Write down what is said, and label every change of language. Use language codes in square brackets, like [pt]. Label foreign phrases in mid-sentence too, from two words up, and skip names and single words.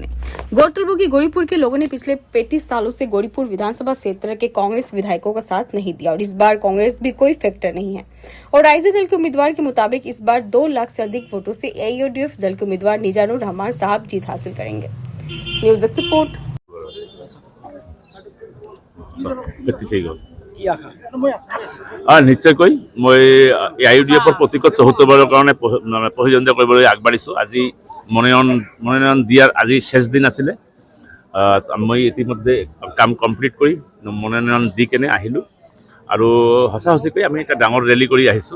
[hi] गौरतलब हो कि गौरीपुर के लोगों ने पिछले 35 सालों से गौरीपुर विधानसभा क्षेत्र के कांग्रेस विधायकों का साथ नहीं दिया और इस बार कांग्रेस भी कोई फैक्टर नहीं है। और आईजे दल के उम्मीदवार के मुताबिक इस बार 2 लाख से अधिक वोटों से एआईयूडीएफ दल के उम्मीदवार निजानुर रहमान साहब जीत हासिल करेंगे। न्यूज एक्स रिपोर्ट। [as] নিশ্চয়কৈ মই এআইইউডিএফৰ প্ৰতীকত ৭৪বাৰৰ কাৰণে প্ৰতিদ্বন্দ্বিতা কৰিবলৈ আগবাঢ়িছোঁ। আজি মনোনয়ন দিয়াৰ আজি শেষ দিন আছিলে। মই ইতিমধ্যে কাম কমপ্লিট কৰি মনোনয়ন দি কেনে আহিলোঁ আৰু সঁচাকৈ আমি এটা ডাঙৰ ৰেলী কৰি আহিছোঁ।